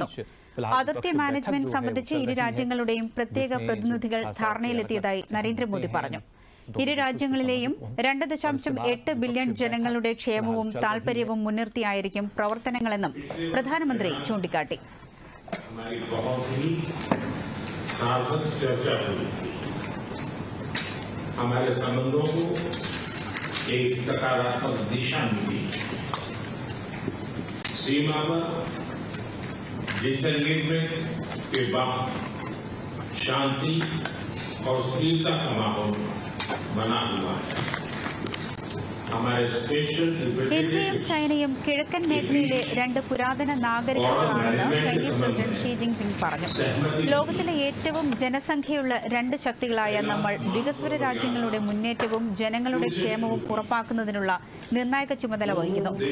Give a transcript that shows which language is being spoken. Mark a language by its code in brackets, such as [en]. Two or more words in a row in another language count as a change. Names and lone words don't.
[ml] അതിർത്തി മാനേജ്മെന്റ് സംബന്ധിച്ച് ഇരു രാജ്യങ്ങളുടെയും പ്രത്യേക പ്രതിനിധികൾ ധാരണയിലെത്തിയതായി നരേന്ദ്രമോദി പറഞ്ഞു. ഇരു രാജ്യങ്ങളിലെയും 2.8 ബില്യൺ ജനങ്ങളുടെ ക്ഷേമവും താൽപര്യവും മുൻനിർത്തിയായിരിക്കും പ്രവർത്തനങ്ങളെന്നും പ്രധാനമന്ത്രി ചൂണ്ടിക്കാട്ടി. [hi] हमारे संबंधों को एक सकारात्मक दिशा मिली। सीमा पर डिसएंगेजमेंट के बाद शांति और स्थिरता का माहौल बना हुआ है। [ml] ഇന്ത്യയും ചൈനയും കിഴക്കൻ മേഖലയിലെ രണ്ട് പുരാതന നാഗരികതകളാണെന്ന് ചൈനീസ് പ്രസിഡന്റ് ഷീ ജിൻപിങ് പറഞ്ഞു. ലോകത്തിലെ ഏറ്റവും ജനസംഖ്യയുള്ള രണ്ട് ശക്തികളായ നമ്മൾ വികസ്വര രാജ്യങ്ങളുടെ മുന്നേറ്റവും ജനങ്ങളുടെ ക്ഷേമവും ഉറപ്പാക്കുന്നതിനുള്ള നിർണായക ചുമതല വഹിക്കുന്നു.